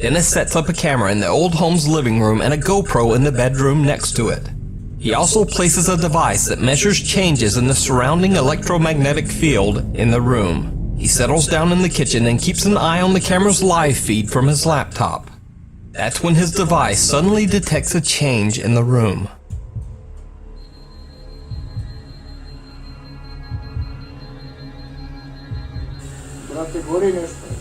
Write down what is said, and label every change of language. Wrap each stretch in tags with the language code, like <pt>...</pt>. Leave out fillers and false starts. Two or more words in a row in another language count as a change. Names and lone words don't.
<en>Dennis sets up a camera in the old home's living room and a GoPro in the bedroom next to it. He also places a device that measures changes in the surrounding electromagnetic field in the room. He settles down in the kitchen and keeps an eye on the camera's live feed from his laptop. That's when his device suddenly detects a change in the room.</en> <hr>Brate, gori nešto.</hr>